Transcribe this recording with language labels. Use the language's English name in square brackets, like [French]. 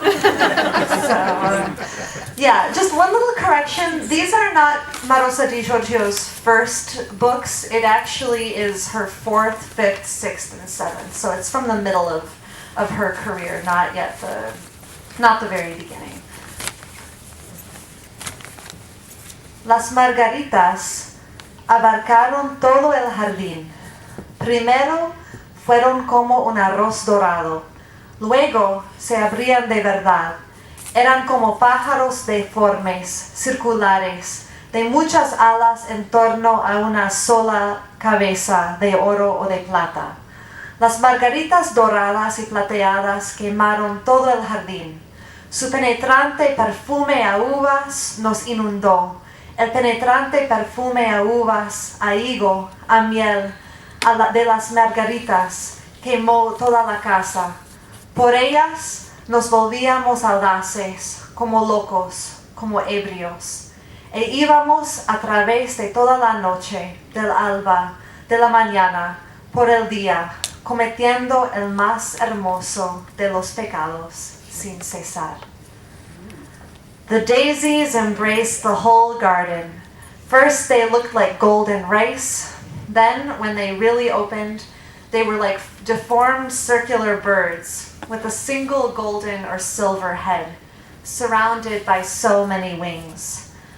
[English] So, yeah, just one little correction. These are not Marosa di Giorgio's first books. It actually is her 4th, 5th, 6th, and 7th. So it's from the middle of her career, not the very beginning. [Spanish] Las margaritas abarcaron todo el jardín. Primero fueron como un arroz dorado, luego se abrían de verdad. Eran como pájaros deformes, circulares, de muchas alas en torno a una sola cabeza de oro o de plata. Las margaritas doradas y plateadas quemaron todo el jardín. Su penetrante perfume a uvas nos inundó. El penetrante perfume a uvas, a higo, a miel, de las margaritas, quemó toda la casa. Por ellas nos volvíamos audaces, como locos, como ebrios. E íbamos a través de toda la noche, del alba, de la mañana, por el día, cometiendo el más hermoso de los pecados sin cesar. [English] The daisies embraced the whole garden. First they looked like golden rice, then when they really opened, they were like deformed circular birds with a single golden or silver head, surrounded by so many wings.